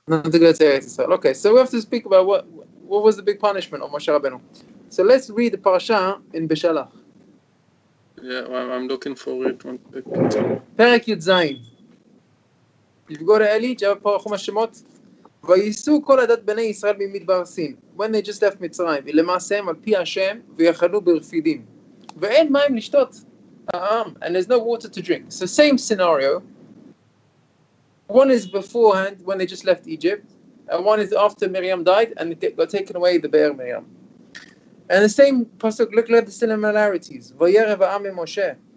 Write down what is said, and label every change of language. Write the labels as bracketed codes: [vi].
[en] Not to go to Eretz Israel. Okay, so we have to speak about what was the big punishment of Moshe Rabbeinu. So let's read the parasha in Beshalach. Yeah, I'm looking for it. One second. Perek Yud Zayin. If you go to Eli, do you have Chumash Shemot? [he] ויסעו כל עדת בני ישראל ממדבר סין. [en] When they just left מצרים. [he] ולמעשה הם על פי השם ויחנו ברפידים. ואין מים לשתות. [en] And there's no water to drink. So same scenario. One is beforehand when they just left Egypt, and one is after Miriam died and it got taken away the Be'er Miriam. And the same pasuk, look at the similarities. Vayerev ha'am Moshe.